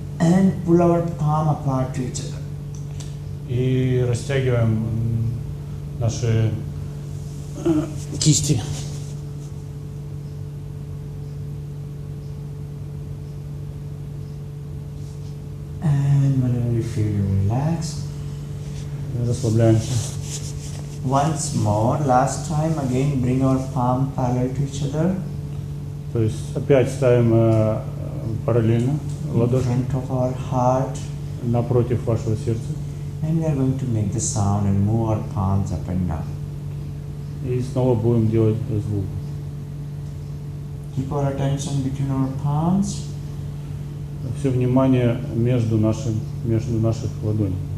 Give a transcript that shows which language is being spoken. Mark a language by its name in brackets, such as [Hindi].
[English] And pull our palm apart to each other. [Russian] И растягиваем наши кисти. [English] And whenever you feel relaxed. [Russian] Расслабляемся. [English] Once more, last time, again bring our palm parallel to each other. [Russian] То есть опять ставим параллельно [English] In [Russian] ладоши [English] front of our heart. [Russian] напротив вашего сердца. [English] And we are going to make the sound and move our palms up and down. [Russian] И снова будем делать звук. [English] Keep our attention between our palms. [Russian] Все внимание между наших ладоней.